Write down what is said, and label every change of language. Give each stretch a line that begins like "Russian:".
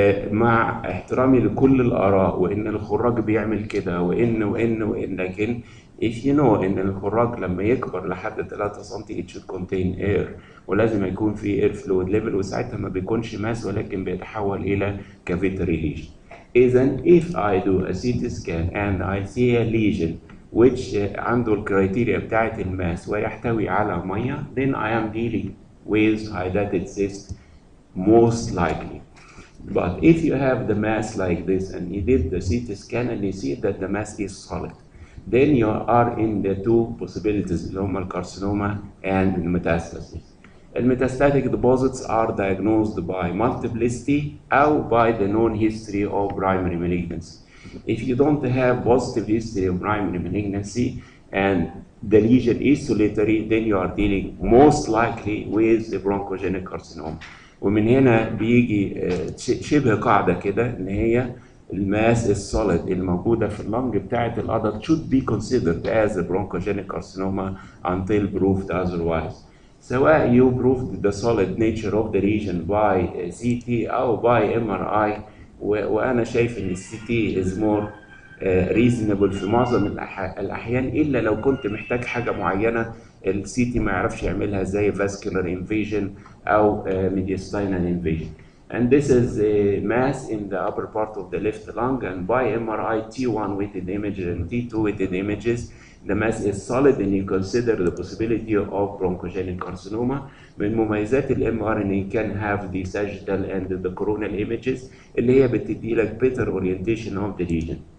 Arabic: مع احترامي لكل الآراء وإن الخراج بيعمل كده وإن لكن
English: if you know
Arabic: إن الخراج لما يكبر لحد 3 سم
English: it should contain air،
Arabic: ولازم يكون في
English: air fluid level،
Arabic: وساعتها ما بيكونش ماس ولكن بيتحول إلى cavitary lesion. إذا
English: if I do a CT scan and I see a lesion which
Arabic: عنده الكرايتيريا بتاعت الماس ويحتوي على مية،
English: then I am dealing with hydatid cyst most likely. But if you have the mass like this and you did the CT scan and you see that the mass is solid, then you are in the 2 possibilities
Arabic: اللي هما الكارسينوما
English: and the metastasis. الميتاستاتيك deposits are diagnosed by multiplicity أو by the known history of primary malignancy. If you don't have positive history of primary malignancy and the lesion is solitary, then you are dealing most likely with the bronchogenic carcinoma.
Arabic: ومن هنا بيجي شبه قاعده كده ان هي الماس السوليد الموجوده في اللنج بتاعه الادلت
English: should be considered as a bronchogenic carcinoma until proved otherwise.
Arabic: سواء
English: you proved the solid nature of the region by CT
Arabic: او
English: by MRI،
Arabic: وانا شايف ان الCT
English: is more reasonable
Arabic: في معظم الاحيان، الا لو كنت محتاج حاجه معينه السي تي ما يعرفش يعملها زي vascular invasion او mediastinal invasion.
English: And this is a mass in the upper part of the left lung, and by MRI T1 weighted images and T2 weighted images the mass is solid and you consider the possibility of bronchogenic carcinoma.
Arabic: من مميزات الام ار ان
English: can have the sagittal and the coronal images
Arabic: اللي هي بتدي لك
English: better orientation of the lesion.